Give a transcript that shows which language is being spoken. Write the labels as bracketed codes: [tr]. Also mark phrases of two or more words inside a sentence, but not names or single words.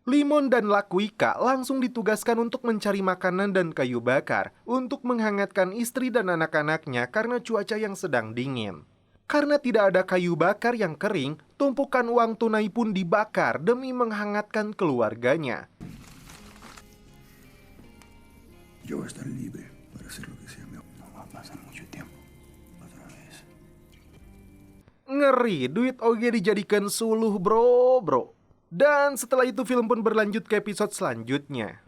[id] Limon dan Lakuika langsung ditugaskan untuk mencari makanan dan kayu bakar untuk menghangatkan istri dan anak-anaknya karena cuaca yang sedang dingin. Karena tidak ada kayu bakar yang kering, tumpukan uang tunai pun dibakar demi menghangatkan keluarganya. [es] Yo voy a estar libre para hacer lo que sea. No va a pasar mucho tiempo. Otra vez. [id] Ngeri, duit oge dijadikan suluh bro. Dan setelah itu film pun berlanjut ke episode selanjutnya.